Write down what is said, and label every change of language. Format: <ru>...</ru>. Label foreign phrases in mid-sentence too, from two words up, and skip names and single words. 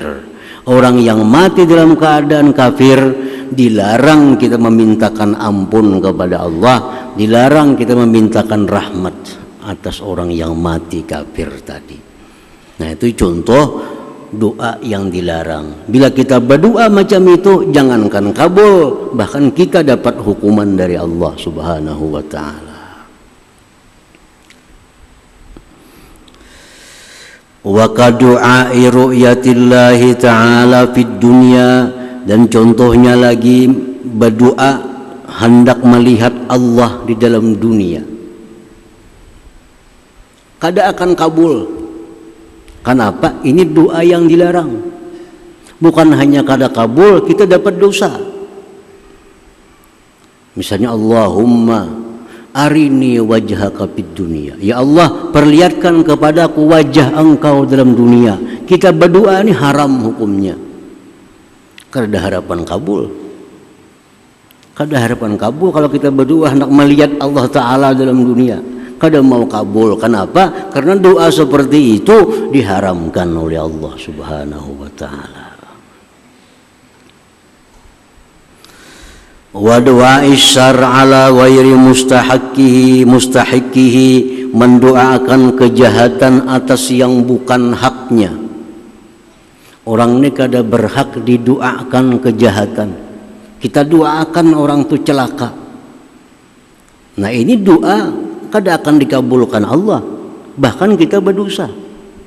<bjn>Orang yang mati dalam keadaan kafir dilarang kita memintakan ampun kepada Allah, dilarang kita memintakan rahmat atas orang yang mati kafir tadi. Nah, itu contoh doa yang dilarang. Bila kita berdoa macam itu, jangankan kabul, bahkan kita dapat hukuman dari Allah</bjn> <ar>سبحانه وتعالى. وكدعاء رؤية الله تعالى في الدنيا,</ar> <bjn>dan contohnya lagi berdoa hendak melihat Allah di dalam dunia, kada akan kabul. Kenapa? Ini doa yang dilarang. Bukan hanya kada kabul, kita dapat dosa. Misalnya</bjn> <ar>اللهم أرني وجهك في الدنيا,</ar> <bjn>ya Allah perlihatkan kepadaku wajah engkau dalam dunia. Kita berdoa ini haram hukumnya. Kada harapan kabul. Kada harapan kabul kalau kita berdoa hendak melihat Allah Ta'ala dalam dunia. Kada mau kabul. Kenapa? Karena doa seperti itu diharamkan oleh Allah</bjn> <ar>سبحانه وتعالى. ودعاء الشر على غير مستحقه,</ar> <bjn>mendoakan kejahatan atas yang bukan haknya. Orang ini kada berhak didoakan kejahatan. Kita doakan orang itu celaka. Nah, ini doa kada akan dikabulkan Allah, bahkan kita berdosa.</bjn>